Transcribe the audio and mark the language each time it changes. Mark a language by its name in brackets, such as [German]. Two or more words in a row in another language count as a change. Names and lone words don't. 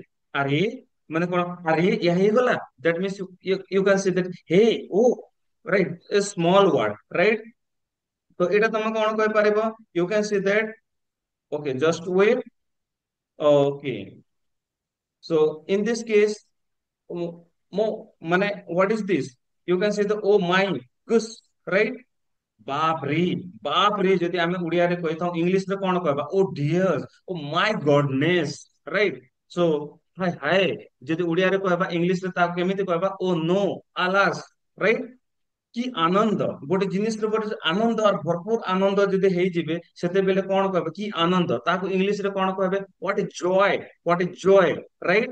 [Odia] ଆରେ ମାନେ କଣ, ଆରେ ଏହା ହେଇଗଲା, [English] that means you can say that hey oh, right? a small word, right? [Odia] ତ ଏଇଟା ତମେ କଣ କହିପାରିବ, [English] you can say that. okay, just wait. okay, so in this case, [Odia] ମୋ ମାନେ [English] what is this, you can say the oh my goose, right? [Odia] ବାପ ରେ, ବାପ ରେ ଯଦି ଆମେ ଓଡିଆରେ କହିଥାଉ, ଇଂଲିଶରେ କଣ କହିବା [English] oh dear, oh my goodness, right? [Odia] ସୋ ହାय ହାୟ ଯଦି ଓଡିଆରେ କହିବା, ଇଂଲିଶରେ ତାକୁ କେମିତି କହିବା [English] oh no, alas, right? [Odia] କି ଆନନ୍ଦ, ଗୋଟେ ଜିନିଷରେ ଗୋଟେ ଆନନ୍ଦ ଆଉ ଭରପୁର ଆନନ୍ଦ ଯଦି ହେଇଯିବେ, ସେତେବେଳେ କଣ କହିବେ କି ଆନନ୍ଦ, ତାକୁ ଇଂଲିଶରେ କଣ କହିବେ [English] what is joy, what is joy, right?